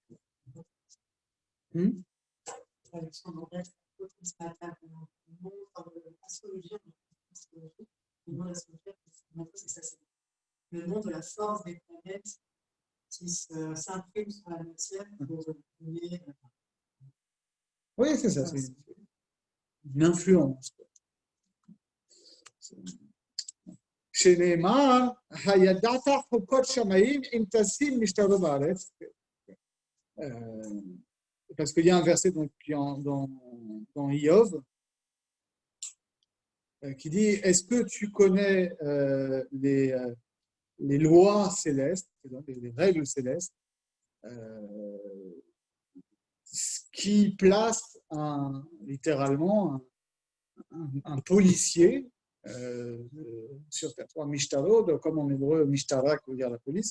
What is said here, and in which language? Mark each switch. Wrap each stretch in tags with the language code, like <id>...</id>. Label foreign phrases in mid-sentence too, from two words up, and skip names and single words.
<fr>Le nom de la force des planètes qui s'imprime sur la matière pour donner. Oui, c'est ça, c'est une influence.</fr> <he>שנאמר, הידעת חוקות שמיים אם תשים משטרו בארץ.</he> <fr>Parce qu'il y a un verset donc, dans Iov qui dit est-ce que tu connais les lois célestes, les règles célestes, qui placent littéralement un policier sur territoire Mishtaro, comme en hébreu Mishtara qui veut dire la police.</fr>